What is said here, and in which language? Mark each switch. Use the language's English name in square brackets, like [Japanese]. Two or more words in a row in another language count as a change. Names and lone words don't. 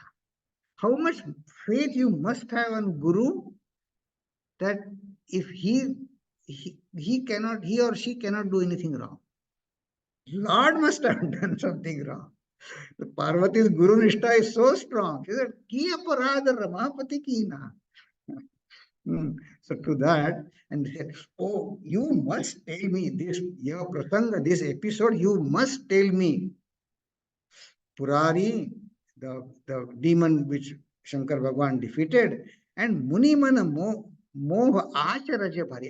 [English] How much faith you must have on Guru, that if he or she cannot do anything wrong. Lord must have done something wrong. The Parvati's Guru Nishtha is so strong. She said, [Awadhi] की अपराध रमापति की ना. [English] So to that, and they said, oh, you must tell me this, your prasanga, this episode, you must tell me. Purari, the demon which Shankar Bhagwan defeated, and [Awadhi] मुनिमन मोह आचरज भारी.